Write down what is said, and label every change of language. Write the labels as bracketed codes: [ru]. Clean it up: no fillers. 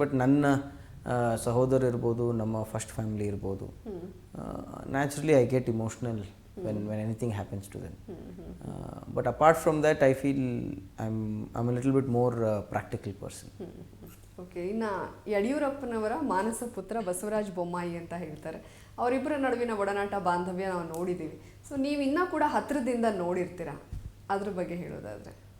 [en] but [kn] ನನ್ನ ಸಹೋದರ ಇರ್ಬೋದು, ನಮ್ಮ ಫಸ್ಟ್ ಫ್ಯಾಮಿಲಿ ಇರ್ಬೋದು, [en] Naturally I get emotional when anything happens to them. But apart from that, I feel I'm a little bit more practical person. Okay. [kn] ಇನ್ನು ಯಡಿಯೂರಪ್ಪನವರ ಮಾನಸ ಪುತ್ರ ಬಸವರಾಜ ಬೊಮ್ಮಾಯಿ ಅಂತ ಹೇಳ್ತಾರೆ. ಅವರಿಬ್ಬರ ನಡುವಿನ ಒಡನಾಟ, ಬಾಂಧವ್ಯ ನಾವು ನೋಡಿದ್ದೀವಿ. ಸೊ ನೀವು ಇನ್ನೂ ಕೂಡ ಹತ್ತಿರದಿಂದ ನೋಡಿರ್ತೀರ, ಅದ್ರ ಬಗ್ಗೆ ಹೇಳೋದಾದರೆ?